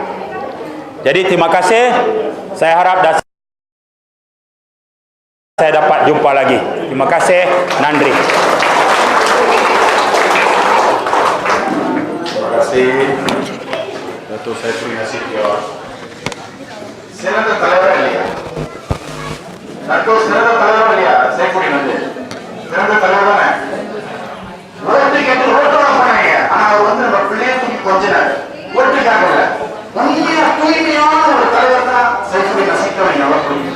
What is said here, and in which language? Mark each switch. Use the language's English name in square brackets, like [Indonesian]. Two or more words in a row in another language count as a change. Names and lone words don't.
[Malay] Jadi terima kasih. Saya harap saya dapat jumpa lagi. Terima kasih. Nandri. Terima kasih Datuk Saifuddin Nasution. [Tamil] Senador தலைவர் இல்லையா? Senador தலைவர் இல்லையா? Saifuddin வந்து Senador தலைவர் தானே? ஓட்டு கேட்டு ஓட்டோட போனாங்க. ஆனா அவர் வந்து நம்ம பிள்ளைய தூக்கி கொஞ்சினாரு. ஓட்டுக்காக இல்ல. தூய்மையான ஒரு தலைவர் தான் Saifuddin Nasution நல்லா புரியும்.